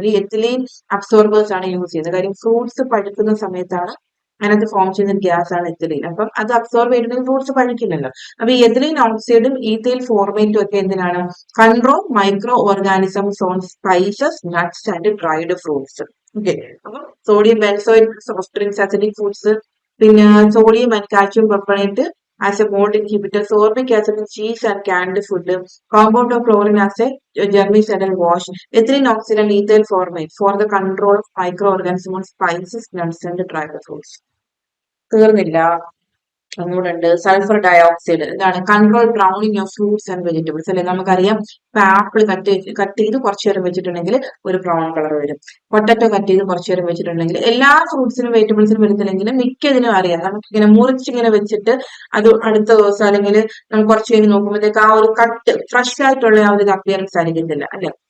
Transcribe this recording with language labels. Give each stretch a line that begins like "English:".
Malayalam: അതായത് ethylene absorbers ആണ് use ചെയ്യുന്നത്. കാര്യം ഫ്രൂട്ട്സ് പഴുക്കുന്ന സമയത്താണ് അതിനകത്ത് ഫോം ചെയ്യുന്ന ഗ്യാസ് ആണ് എത്തിലീൻ. അപ്പം അത് അബ്സോർബ് ചെയ്തിട്ടുണ്ടെങ്കിൽ ഫ്രൂട്ട്സ് പഴുക്കില്ലല്ലോ. അപ്പൊ ഈ എത്തിലീൻ ഓക്സൈഡും ഈഥൈൽ ഫോർമേറ്റും ഒക്കെ എന്തിനാണ്?
English: Control micro organisms on spices, nuts and dried fruits.
Malayalam: Okay, അപ്പൊ
English: Sodium benzoate soft drinks, acidic foods, പിന്നെ sodium and calcium propionate as a mold inhibitor, sorbic acid in cheese and canned food, compound of chlorine as a germicidal wash, ethylene oxide and ethyl formate for the control of microorganisms on spices, nuts and dried fruits.
Malayalam: തീർന്നില്ല, ഒന്നുകൂടെ ഉണ്ട്. Sulphur dioxide ഇതാണ്
English: control browning of fruits and vegetables
Malayalam: അല്ലെ. നമുക്കറിയാം ഇപ്പൊ apple cut ചെയ്ത് കുറച്ചു നേരം വെച്ചിട്ടുണ്ടെങ്കിൽ ഒരു ബ്രൗൺ കളർ വരും. പൊട്ടറ്റോ കട്ട് ചെയ്ത് കുറച്ചു നേരം വെച്ചിട്ടുണ്ടെങ്കിൽ, എല്ലാ ഫ്രൂട്ട്സിനും വെജിറ്റബിൾസിനും വരുന്നില്ലെങ്കിലും മിക്കതിനും അറിയാം. നമുക്കിങ്ങനെ മുറിച്ചിങ്ങനെ വെച്ചിട്ട് അത് അടുത്ത ദിവസം അല്ലെങ്കിൽ നമുക്ക് കുറച്ച് കഴിഞ്ഞ് നോക്കുമ്പോഴത്തേക്ക് ആ ഒരു കട്ട് ഫ്രഷ് ആയിട്ടുള്ള ആ ഒരു അപ്പിയറൻസ് ആയിരിക്കത്തില്ല അല്ലെ.